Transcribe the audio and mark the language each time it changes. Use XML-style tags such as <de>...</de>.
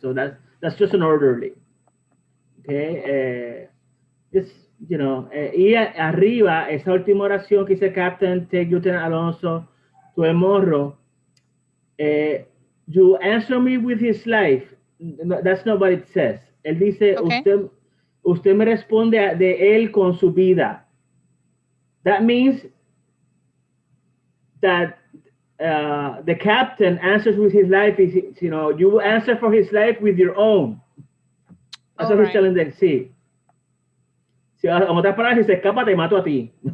<en>So that's just an orderly. Okay. It's, you know,</en> <es>y arriba, esa última oración que dice</es> <en>Captain, take Lieutenant Alonso to El Morro. You answer me with his life. No, that's not what it says.</en> <es>Él dice, usted me responde de él con su vida.</es> <en>That means that the captain answers with his life. You know, you answer for his life with your own. That's what he's telling them.</en> <es>Sí. Si en otras palabras, si se escapa, te mato a ti.</es>